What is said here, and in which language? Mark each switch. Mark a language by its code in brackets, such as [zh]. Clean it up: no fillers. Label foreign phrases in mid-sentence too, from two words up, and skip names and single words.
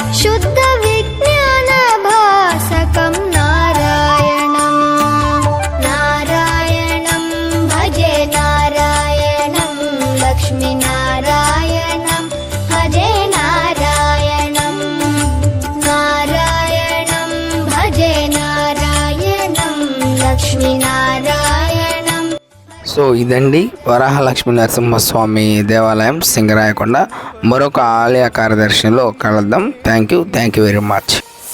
[sa] शुद्धविज्ञानभासकं नारायणम् नारायणं भजे नारायणं लक्ष्मीनारायणं भजे नारायणं नारायणं भजे नारायणं लक्ष्मीनारायणं. [te] సో ఇదండి వరాహలక్ష్మీ నరసింహస్వామి దేవాలయం సింగరాయకొండ. మరొక ఆలయ కార్యదర్శిలో కలుద్దాం. [en] thank you very much.